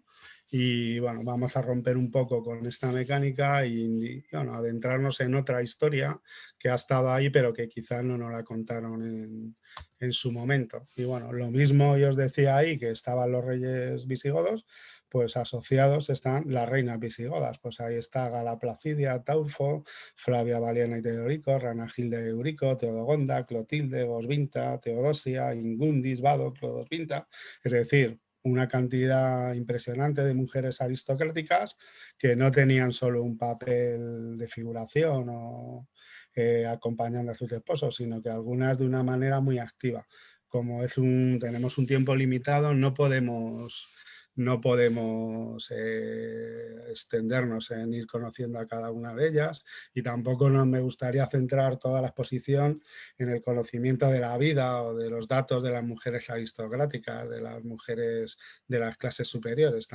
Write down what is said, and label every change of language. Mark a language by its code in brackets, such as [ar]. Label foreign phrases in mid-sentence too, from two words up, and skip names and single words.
[es] Y bueno, vamos a romper un poco con esta mecánica y bueno, adentrarnos en otra historia que ha estado ahí, pero que quizás no nos la contaron en su momento. Y bueno, lo mismo yo os decía ahí, que estaban los reyes visigodos, pues asociados están las reinas visigodas. Pues ahí está Gala Placidia, Taurfo, Flavia Valiana y Teodorico, Ranagilde de Eurico, Teodogonda, Clotilde, Gosvinta, Teodosia, Ingundis, Vado, Clodosvinta. Es decir, una cantidad impresionante de mujeres aristocráticas que no tenían solo un papel de figuración o acompañando a sus esposos, sino que algunas de una manera muy activa. Como tenemos un tiempo limitado, no podemos extendernos en ir conociendo a cada una de ellas y tampoco me gustaría centrar toda la exposición en el conocimiento de la vida o de los datos de las mujeres aristocráticas, de las mujeres de las clases superiores.